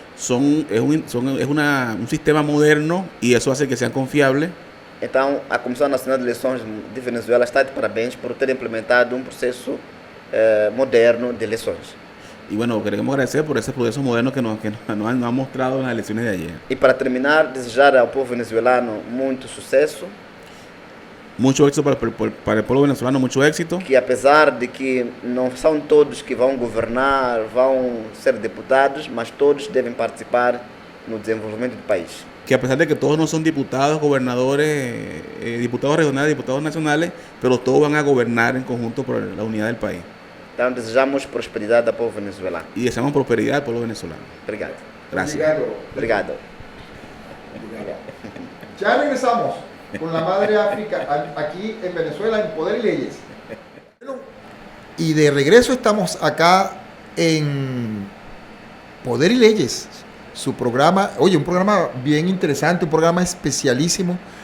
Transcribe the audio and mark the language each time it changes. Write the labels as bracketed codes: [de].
[es] Es un sistema moderno y eso hace que sean confiables. [pt] Então, a Comissão Nacional de Eleições de Venezuela está de parabéns por ter implementado um processo moderno de eleições. [es] Y bueno, queremos agradecer por ese proceso moderno que nos han mostrado en las elecciones de ayer. [pt] E para terminar, desejar ao povo venezuelano muito sucesso, [es] Mucho éxito para el pueblo venezolano, mucho éxito. [pt] que apesar de que não são todos que vão governar, vão ser deputados, mas todos devem participar no desenvolvimento do país. [es] Que a pesar de que todos no son diputados, gobernadores, diputados regionales, diputados nacionales, pero todos van a gobernar en conjunto por la unidad del país. [pt] Então, desejamos prosperidade ao povo venezuelano. [es] Y deseamos prosperidad al pueblo venezolano. [pt] Obrigado. [es] Gracias. [pt] Obrigado. [es] Ya regresamos con la Madre África aquí en Venezuela, en Poder y Leyes. Bueno, y de regreso estamos acá en Poder y Leyes, su programa, oye, un programa bien interesante, un programa especialísimo.